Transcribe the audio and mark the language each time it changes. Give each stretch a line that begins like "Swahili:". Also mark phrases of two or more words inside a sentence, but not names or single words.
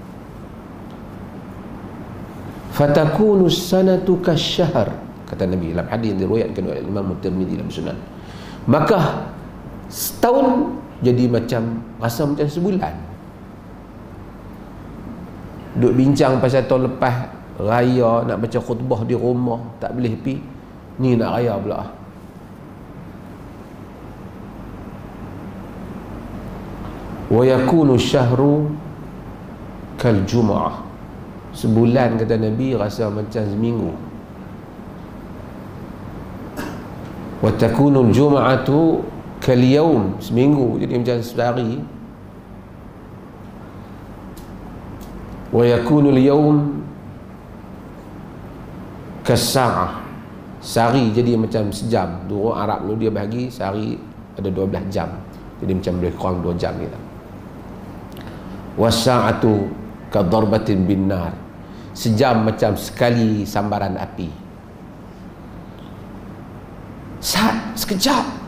Arabic: فتكون السنة كالشهر,
Malay: kata Nabi dalam hadis yang diriwayatkan oleh Imam Tirmizi dalam Sunan. Maka Setahun jadi macam rasa macam sebulan. Duk bincang pasal tahun lepas raya nak baca khutbah di rumah tak boleh pi, ni nak raya pula.
Arabic: ويكون الشهر كالجمعة,
Malay: sebulan kata Nabi rasa macam seminggu.
Arabic: وتكون الجمعة كاليوم,
Malay: seminggu jadi macam sehari.
Arabic: ويكون اليوم كالساعة,
Malay: sehari jadi macam sejam. Dulu Arab tu dia bagi sehari ada 12 jam, jadi macam lebih kurang 2 jam gitu.
Arabic: والساعة كالضربة بالنار,
Malay: sejam macam sekali sambaran api. Saat sekejap.